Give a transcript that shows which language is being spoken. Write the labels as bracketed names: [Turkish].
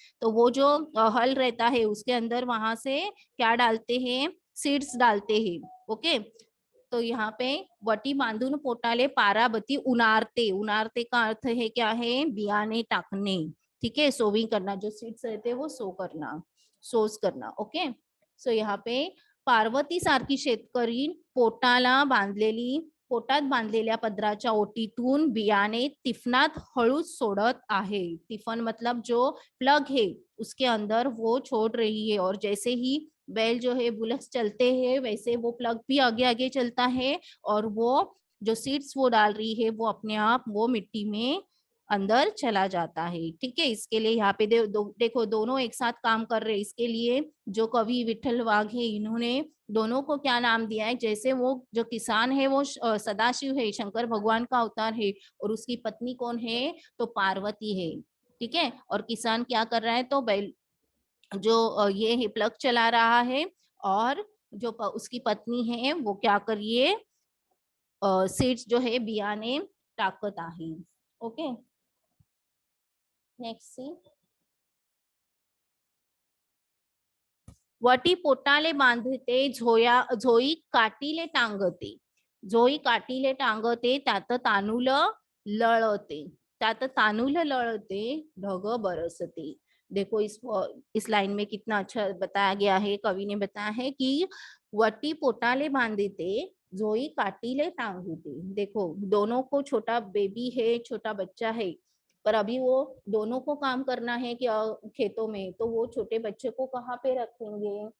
[Hindi] तो वो जो हल रहता है उसके अंदर वहां से क्या डालते हैं, सीड्स डालते हैं, ओके। तो यहाँ पे [Marathi] वटी बांधून पोटाले पाराबती उनारते, [Hindi] उनारते का अर्थ है क्या है, [Marathi] बियाने टाकणे, [Hindi] ठीक है, सोविंग करना, जो सीड्स रहते हैं वो सो करना, सोस करना, ओके। सो यहाँ पे [Marathi] पार्वती सारखी शेतकरी पोटाला बांधलेली, पोटात बांधलेल्या पदराच्या ओटीतून बियाणे तिफनात हळूच सोडत आहे। [Hindi] तिफन मतलब जो प्लग है उसके अंदर वो छोड़ रही है, और जैसे ही बैल जो है बुलक्स चलते हैं वैसे वो प्लग भी आगे आगे चलता है, और वो जो सीड्स वो डाल रही है वो अपने आप वो मिट्टी में अंदर चला जाता है, ठीक है। इसके लिए यहाँ पे देखो दोनों एक साथ काम कर रहे हैं। इसके लिए जो कवि विठल वाघ है इन्होंने दोनों को क्या नाम दिया है, जैसे वो जो किसान है वो सदाशिव है, शंकर भगवान का अवतार है, और उसकी पत्नी कौन है, तो पार्वती है, ठीक है। और किसान क्या कर रहा है, तो बैल जो ये है प्लग चला रहा है, और जो उसकी पत्नी है वो क्या करिए, सीड्स जो है [Marathi] बियाणे टाकत आहे, [Hindi] ओके। नेक्स्ट सी, [Marathi] वटी पोटाले बांधते झोई काटीले टांगते, झोई काटीले टांगते त्यात तांदूळ लळते, त्यात तांदूळ लळते ढग बरसते। [Hindi] देखो इस लाइन में कितना अच्छा बताया गया है, कवि ने बताया है कि [Marathi] वटी पोटाले बांधते जोई काटीले टांगते। [Hindi] देखो दोनों को, छोटा बेबी है, छोटा बच्चा है, पर अभी वो दोनों को काम करना है कि खेतों में, तो वो छोटे बच्चे को कहाँ पे रखेंगे?